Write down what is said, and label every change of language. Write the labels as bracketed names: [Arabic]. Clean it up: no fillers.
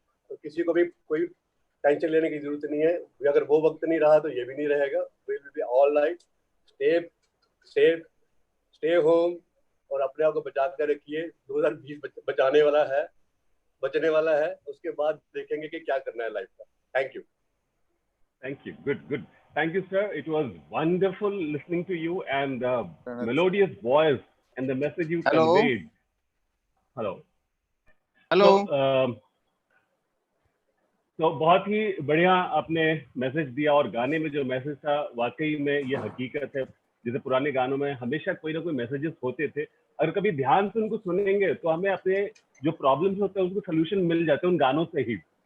[Hindi] तो किसी को भी कोई टेंशन लेने की जरूरत नहीं है। अगर वो वक्त नहीं रहा तो ये भी नहीं रहेगा। [English] We will be all right. Stay safe, stay home [Hindi] और अपने आप को बचा कर रखिए। 2020 बचने वाला है। उसके बाद देखेंगे कि क्या करना है लाइफ का। [English] Thank you. Thank you. Good. Thank you, sir. It was wonderful listening to you and the melodious voice and the message you conveyed. Hello. [Hindi] तो बहुत ही बढ़िया आपने मैसेज दिया और गाने में जो मैसेज था वाकई में ये हकीकत है। जैसे पुराने गानों में हमेशा कोई ना कोई मैसेजेस होते थे, अगर कभी ध्यान से उनको सुनेंगे तो हमें अपने जो प्रॉब्लम्स होते हैं उसको सोल्यूशन मिल जाते हैं उन गानों से ही।